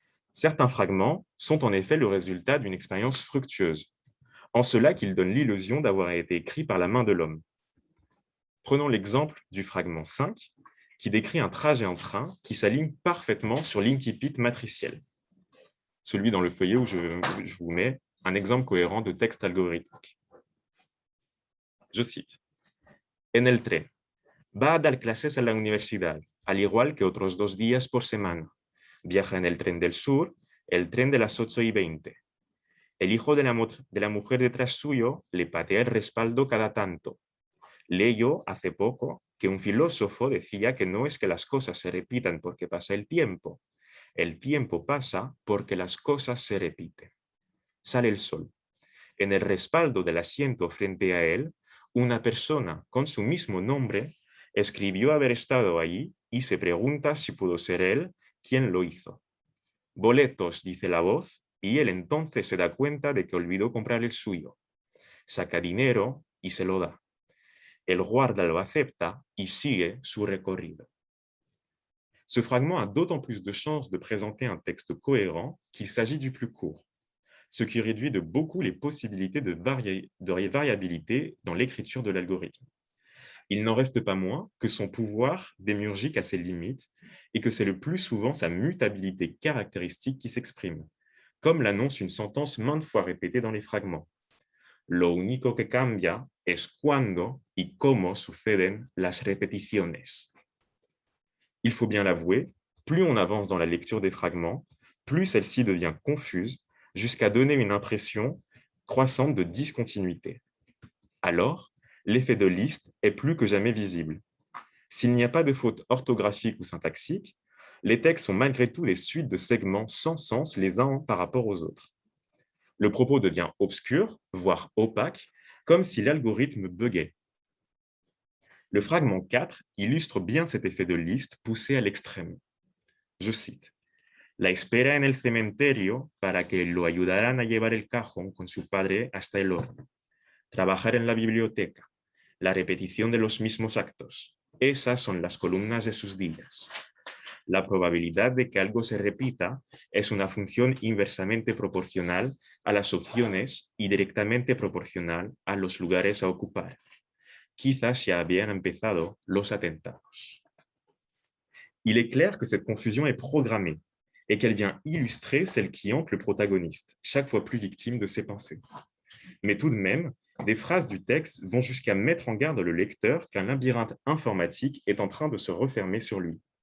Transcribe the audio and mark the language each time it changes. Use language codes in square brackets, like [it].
[fr] Certains fragments sont en effet le résultat d'une expérience fructueuse, en cela qu'ils donnent l'illusion d'avoir été écrits par la main de l'homme. Prenons l'exemple du fragment 5, qui décrit un trajet en train qui s'aligne parfaitement sur l'incipit matriciel. Celui dans le feuillet où je vous mets un exemple cohérent de texte algorithmique. Je cite. [es] En el tren. Va a dar clases a la universidad, al igual que otros 2 días por semana. Viaja en el tren del sur, el tren de las 8:20. El hijo de la mujer detrás suyo le patea el respaldo cada tanto. Leyó hace poco que un filósofo decía que no es que las cosas se repitan porque pasa el tiempo pasa porque las cosas se repiten. Sale el sol. En el respaldo del asiento frente a él, una persona con su mismo nombre escribió haber estado allí y se pregunta si pudo ser él quien lo hizo. Boletos, dice la voz, y él entonces se da cuenta de que olvidó comprar el suyo. Saca dinero y se lo da. El guarda lo acepta y sigue su recorrido. [fr] Ce fragment a d'autant plus de chances de présenter un texte cohérent qu'il s'agit du plus court, ce qui réduit de beaucoup les possibilités de variabilité dans l'écriture de l'algorithme. Il n'en reste pas moins que son pouvoir démiurgique a ses limites et que c'est le plus souvent sa mutabilité caractéristique qui s'exprime, comme l'annonce une sentence maintes fois répétée dans les fragments. [es] Lo único que cambia es cuándo y cómo suceden las repeticiones. [fr] Il faut bien l'avouer, plus on avance dans la lecture des fragments, plus celle-ci devient confuse, jusqu'à donner une impression croissante de discontinuité. Alors, l'effet de liste est plus que jamais visible. S'il n'y a pas de faute orthographique ou syntaxique, les textes sont malgré tout des suites de segments sans sens les uns par rapport aux autres. Le propos devient obscur, voire opaque, comme si l'algorithme buguait. Le fragment 4 illustre bien cet effet de liste poussé à l'extrême. Je cite. [es] La espera en el cementerio para que lo ayudaran a llevar el cajón con su padre hasta el horno. Trabajar en la biblioteca. La repetición de los mismos actos. Esas son las columnas de sus días. La probabilidad de que algo se repita es una función inversamente proporcional a las opciones y directamente proporcional a los lugares a ocupar. Quizás ya habían empezado los atentados. [fr] Il est clair que cette confusion est programmée et qu'elle vient illustrer celle qui hante le protagoniste, chaque fois plus victime de ses pensées. Mais tout de même, des phrases du texte vont jusqu'à mettre en garde le lecteur qu'un labyrinthe informatique est en train de se refermer sur lui.